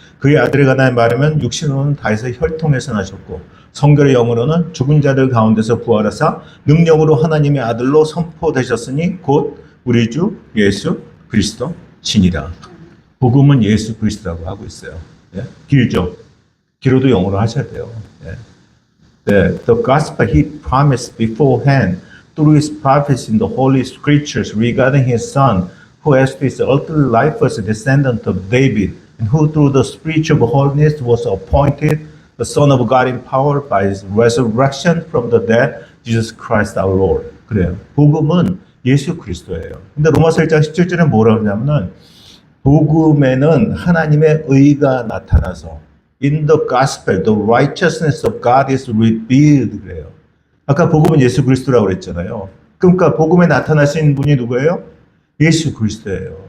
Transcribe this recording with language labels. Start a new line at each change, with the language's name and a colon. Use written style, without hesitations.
Korean: 그의 아들에 관하여 말하면 육신으로는 다윗의 혈통에서 나셨고 성결의 영으로는 죽은 자들 가운데서 부활하사 능력으로 하나님의 아들로 선포되셨으니 곧 우리 주 예수 그리스도 신이라. 복음은 예수 그리스도라고 하고 있어요. 예? 길죠? 길어도 영어로 하셔야 돼요. 예.
English: The gospel he promised beforehand through his prophets in the holy scriptures regarding his son, who as to his earthly life was a descendant of David, and who through the spiritual holiness was appointed the Son of God in power by his resurrection from the dead, Jesus Christ our Lord.
Korean: 그래요. 복음은 예수 그리스도예요. 근데 로마서 1장 17절에 뭐라고 하냐면은 복음에는 하나님의 의가 나타나서
English: in the gospel, the righteousness of God is revealed.
Korean: 그래요. 아까 복음은 예수 그리스도라고 그랬잖아요. 그러니까 복음에 나타나신 분이 누구예요? 예수 그리스도예요.